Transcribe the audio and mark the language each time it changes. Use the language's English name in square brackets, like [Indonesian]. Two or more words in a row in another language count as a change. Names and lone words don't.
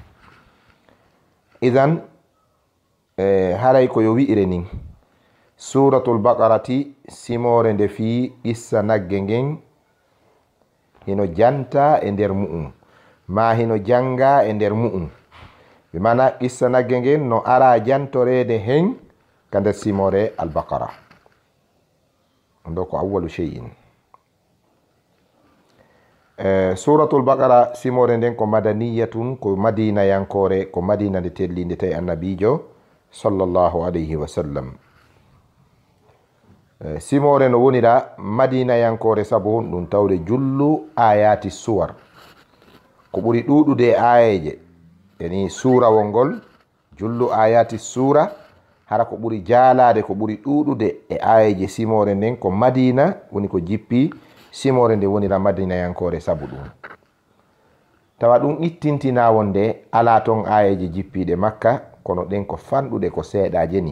[Fula] Idan haray ko yo wi'ire nin suratul baqarati simore nde fi qissa nagge ngen hino janta e nder mu'um, ma hino janga e nder mu'um, bi mana qissa nagge ngen no ara jantorede hen ka nder simore al-baqara. Ndo ko [Arabic] أول شيء. [Fula] Suratul baqara simore nden ko madaniyatun, ko madina yankore, ko madina nde tellinde tawi annabijo [Arabic] صلى الله عليه وسلم. [Fula] Simore no wonira madina yankore sabu ɗum tawde [Arabic] جل آيات السور, [Fula] ko ɓuri ɗuɗude ayaje, yani surawol ngol [Arabic] جل آيات سورة [Fula] hara ko ɓuri jalade, ko ɓuri ɗuɗude e ayaje simore nden ko madina woni ko jippi simore nde wonira madina yankore sabu ɗum tawa ɗum ittintina wonde ala ton ayaje jippiɗe makka, kono ɗen ko fanɗuɗe ko seeɗaje ni.